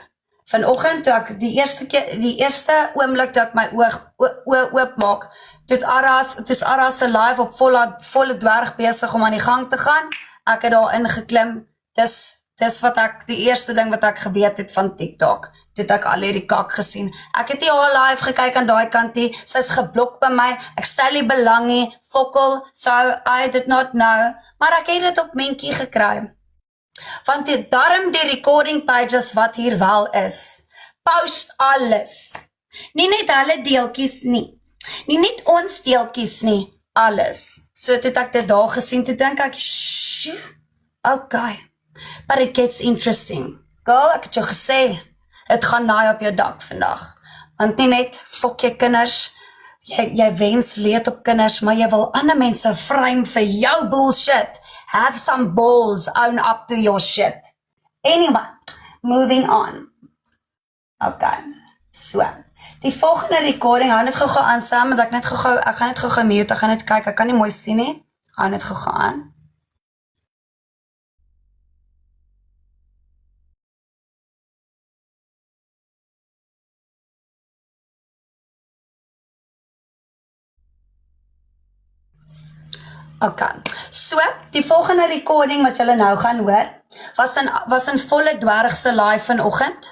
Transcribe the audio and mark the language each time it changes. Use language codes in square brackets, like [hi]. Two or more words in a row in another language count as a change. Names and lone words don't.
[af] Vanoggend, toe ek die eerste oomblik toe ek my oog oopmaak, toe Aras se live op volle dwerg besig om aan die gang te gaan, ek het daar ingeklim, dis wat ek, die eerste ding wat ek geweet het van TikTok, toe het ek al hierdie kak gesien, ek het nie al live gekyk aan daai kant nie, sy is geblok by my, ek stel nie belang nie, fokkel, [en] so I did not know, [af] maar ek het dit op Menkie gekry, want daarom die [en] recording pages [af] wat hier wel is, post alles, nie net hulle deeltjies nie, Nie net ons deeltjies nie, alles. So toe ek dit daar gesien, toe dink ek, shoo, okay. [en] But it gets interesting. Girl, [af] ek het jou gesê, het gaan naai op jou dak vandag. Want nie net, fok jy kinders, jy wens leed op kinders, maar jy wil ander mense frame vir jou bullshit. [en] Have some balls, own up to your shit. Anyway, moving on. Okay, so. [af] Die volgende recording, hou net gou aan, Sam, want ek gaan net gou mute, ek gaan net kyk, ek kan nie mooi sien nie. Hou net gou aan. Okay, so, die volgende recording wat julle nou gaan hoor, was in volle dwergse live vanoggend.